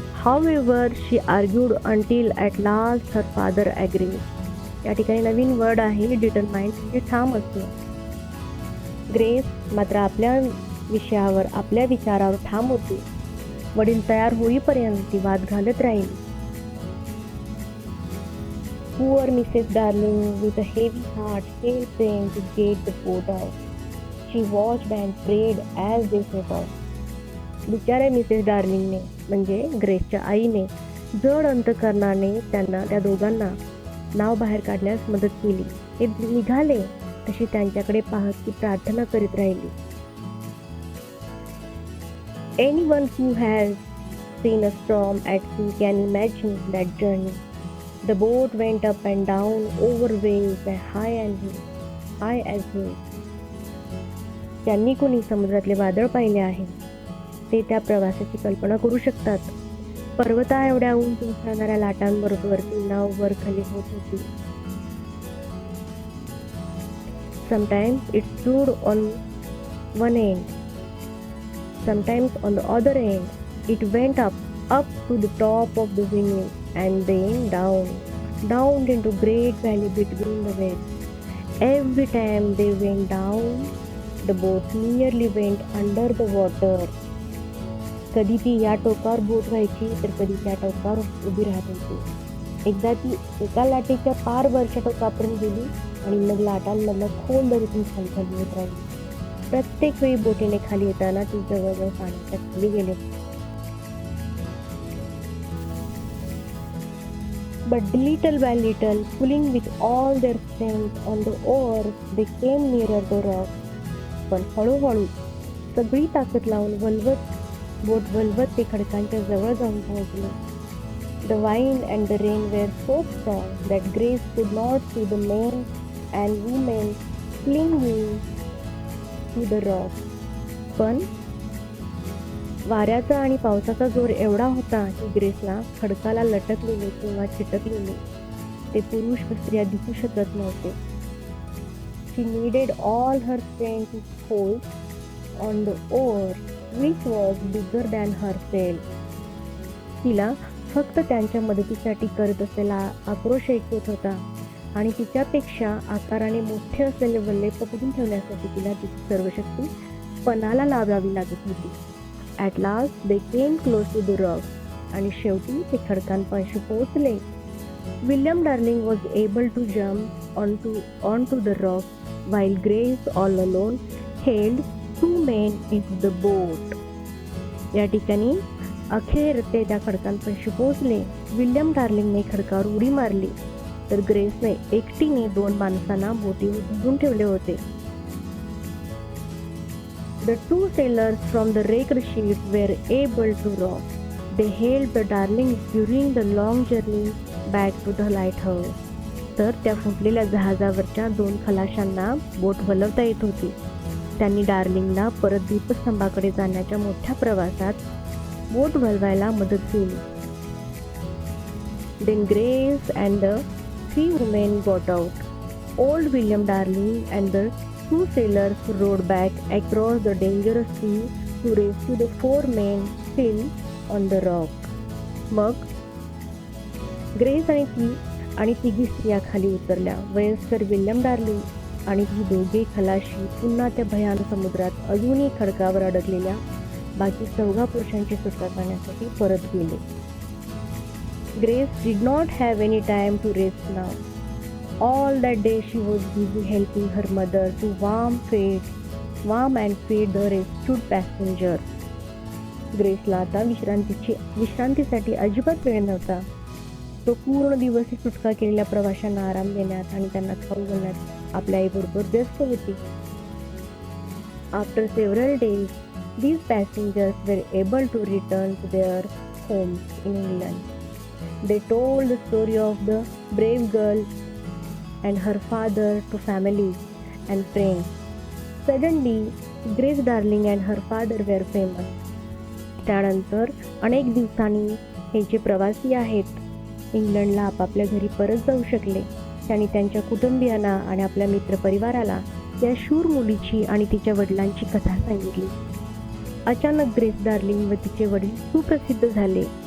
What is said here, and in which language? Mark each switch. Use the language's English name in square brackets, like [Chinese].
[English] However, she argued until at last her father agreed. [Marathi] या ठिकाणी नवीन word आहे determined, म्हणजे ठाम असणे. ग्रेस मात्र आपल्या विचारावर ठाम होती. वडील तयार होईपर्यंत ती वाद घालत राहिली. [English] Poor Mrs. Darling, with a heavy heart, still praying to get the boat out. She watched and prayed as they set off. [Marathi] बिचाऱ्या Mrs डार्लिंगने म्हणजे ग्रेसच्या आईने जड अंतकरणाने त्या दोघांना नाव बाहेर काढण्यास मदत केली. ते निघाले तशी त्यांच्याकडे पाहत ती प्रार्थना करीत राहिली. [English] Anyone who has seen a storm at sea can imagine that journey. The boat went up and down over waves as high as hills. [Marathi] ज्यांनी कोणी समुद्रातले वादळ पाहिले आहे ते त्या प्रवासाची कल्पना करू शकतात. पर्वता एवढ्या उंच उसळणाऱ्या लाटांबरोबर ती नाव वर खाली होत होती. [English] Sometimes it stood on one end, sometimes on the other end. It went up to the top of the windmill, and then down into great valley between the waves. Every time they went down, the boat nearly went under the water. [Marathi] कधी ती या टोकावर बोट व्हायची तर कधी त्या टोकावर उभी राहत होती. एकदा ती एका लाटेच्या पार वरच्या टोकापर्यंत गेली आणि मग लाटांमधलं खोल दरीतून खाली खाली होत राहिली. प्रत्येक वेळी बोटीने खाली येताना ती जवळजवळ पाण्याच्या खाली गेले. [English] But little by little, pulling with all their strength on the oars, they came nearer the rock. [Marathi] पण हळूहळू सगळी ताकद लावून बोट वल्वत ते खडकांच्या जवळ जाऊन पोहोचले. [English] The wind and the rain were so strong that Grace could not see the men and women clinging to the rock. [Marathi] पण वाऱ्याचा आणि पावसाचा जोर एवढा होता की ग्रेसला खडकाला लटकलेले किंवा चिटकलेले ते पुरुष व स्त्रिया दिसू शकत नव्हते. [English] She needed all her strength to hold on the oar, which was bigger than herself. [Marathi] तिला फक्त त्यांच्या मदतीसाठी करत असलेला आक्रोश ऐकू येत होता आणि तिच्यापेक्षा आकाराने मोठे असलेले वल्ले पकडून ठेवण्यासाठी तिला तिची सर्व शक्ती पणाला लावावी लागत होती. [English] At last they came close to the rock. [Marathi] आणि शेवटी ते खडकांपाशी पोहोचले. [English] William Darling was able to jump onto the rock, while Grace all alone held 2 men into the boat. [Marathi] या ठिकाणी अखेर ते त्या खडकांपाशी पोहोचले. विल्यम डार्लिंगने खडकावर उडी मारली तर ग्रेसने एकटीने 2 माणसांना बोटीवर धरून ठेवले होते. [English] The 2 sailors from the wrecked ship were able to row. They held the Darling during the long journey back to the lighthouse. [Marathi] तर त्या फुटलेल्या जहाजावरच्या 2 खलाशांना बोट वलवता येत होती. त्यांनी डार्लिंगला परत दीपस्तंभाकडे जाण्याच्या मोठ्या प्रवासात बोट वळवायला मदत केली. [English] Then Grace and the 3 women got out. Old William Darling and the 2 sailors rowed back across the dangerous sea to rescue the 4 men still on the rock. [Marathi] मग ग्रेस आणि तिघी स्त्रिया खाली उतरल्या. वयस्कर विल्यम डार्लिंग आणि ती दोघे खलाशी पुन्हा त्या भयान समुद्रात अजूनही खडकावर अडकलेल्या बाकी 14 पुरुषांची सुटका करण्यासाठी परत गेले. [English] Grace did not have any time to rest now. All that day she was busy helping her mother to warm and feed the rescued passenger. [Marathi] ग्रेसला आता विश्रांतीसाठी अजिबात वेळ नव्हता. तो पूर्ण दिवस सुटका केलेल्या प्रवाशांना आराम देण्यात आणि त्यांना खाऊ घालण्यात आपल्या आईबरोबर व्यस्त होती. [English] After several days, these passengers were able to return to their homes in England. They told the story of the brave girl and her father to family and friends. Suddenly, Grace Darling and her father were famous. [Marathi] त्यानंतर अनेक दिवसांनी हे जे प्रवासी आहेत इंग्लंडला आपापल्या घरी परत जाऊ शकले. त्यांनी त्यांच्या कुटुंबियांना आणि आपल्या मित्रपरिवाराला या शूर मुलीची आणि तिच्या वडिलांची कथा सांगितली. अचानक ग्रेस डार्लिंग व तिचे वडील सुप्रसिद्ध झाले.